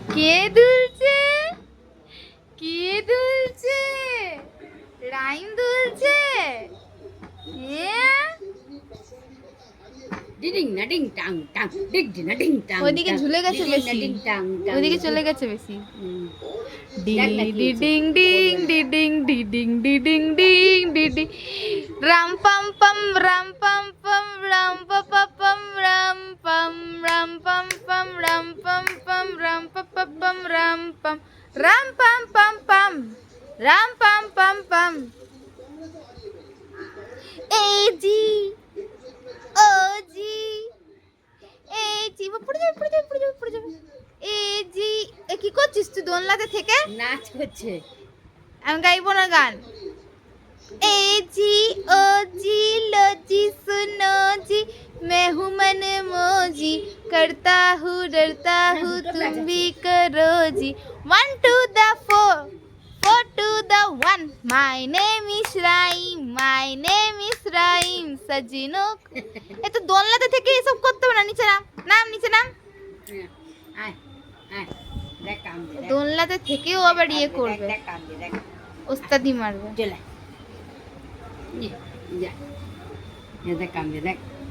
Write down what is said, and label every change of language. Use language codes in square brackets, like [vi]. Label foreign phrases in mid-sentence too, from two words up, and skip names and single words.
[bn] কে দুলছে, কে দুলছে, রাইম দুলছে। ডিডিং না ডিং টাং টাং ডিং না ডিং টাং। ওইদিকে ঝুলে গেছে বেশি, ডিং টাং টাং। ওইদিকে চলে গেছে বেশি। দেখ না কি হয়েছে। ডিডিং ডিং ডিডিং ডিডিং ডিডিং ডিং ডিডিং। রাম পাম পাম রাম পাম পাম রাম পাম রাম পাম রাম পাম পাম রাম পাম পাম রাম পাম রাম পাম রাম পাম পাম পাম রাম পাম পাম পাম। এই জি ও জি, এই জি পড়ে যাবে পড়ে যাবে পড়ে যাবে পড়ে যাবে। এই জি এ কি করছিস তুই দোলনাতে থেকে? নাচ করছে। আমি গাইবো না গান। [hi] ए जी ओ जी लो जी सुनो जी, मैं हूँ मन मोजी, करता हूँ डरता हूँ तुम भी करो जी। [en] 1 to the 4, 4 to the 1, my name is রাইম, my name is রাইম সজিনো। [bn] এ তো দোলনাতে থেকে এসব করতে হবে না, নিচে নাম, নাম নিচে নাম। আয় আয় দেখ কাম দে। দোলনাতে থেকেও আবার ইয়ে করবে, দেখ কাম দে দেখ। ওস্তাদি মারবে। চলে যা, দেখ কাম দে দেখ।